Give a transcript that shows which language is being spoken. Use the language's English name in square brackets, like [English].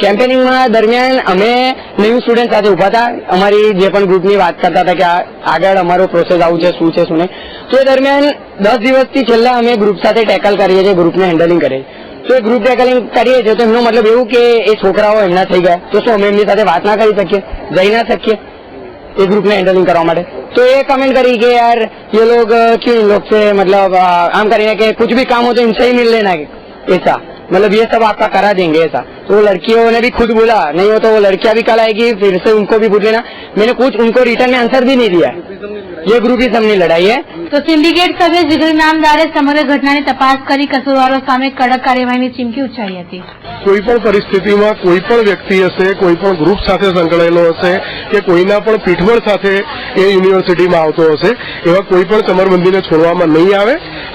[Gujarati] કેમ્પેનિંગમાં દરમિયાન અમે new student સાથે ઉભા હતા, અમારી જે પણ ગ્રુપની વાત કરતા હતા કે આગળ અમારો પ્રોસેસ આવું છે, શું છે શું નહીં। તો એ દરમિયાન 10 દિવસથી છેલ્લા અમે ગ્રુપ સાથે ટેકલ કરીએ છીએ, ગ્રુપને હેન્ડલિંગ કરીએ છીએ। તો એ ગ્રુપ ટેકલિંગ કરીએ છીએ તો એમનો મતલબ એવું કે એ છોકરાઓ એમના થઈ ગયા તો શું અમે એમની સાથે વાત ના કરી શકીએ, જઈ ના શકીએ એ ગ્રુપને હેન્ડલિંગ કરવા માટે? [Hindi] तो ये कमेंट करी कि यार ये लोग क्यों इन लोग से मतलब आम करेंगे कि कुछ भी काम हो तो इनसे ही मिल लेना, ऐसा मतलब ये सब आपका करा देंगे ऐसा। तो लड़कियों ने भी खुद बोला नहीं हो तो वो लड़कियां भी कल आएगी, फिर से उनको भी पूछ लेना। मैंने कुछ उनको रिटर्न में आंसर भी नहीं दिया, ये ग्रुपिज्म [Gujarati] ની લડાઈ [Hindi] है। [Gujarati] તો સિન્ડિકેટ સભ્ય જીગર ઇનામદારે સમગ્ર ઘટનાની તપાસ કરી કસૂરવારો સામે કડક કાર્યવાહીની ચીમકી ઉચ્ચારી હતી। કોઈ પણ પરિસ્થિતિમાં કોઈ પણ વ્યક્તિ હશે, કોઈ પણ ગ્રુપ સાથે સંકળાયેલો હશે કે કોઈના પણ પીઠબળ સાથે એ યુનિવર્સિટીમાં આવતો હશે, એવા કોઈ પણ કમરબંધીને છોડવામાં નહીં આવે।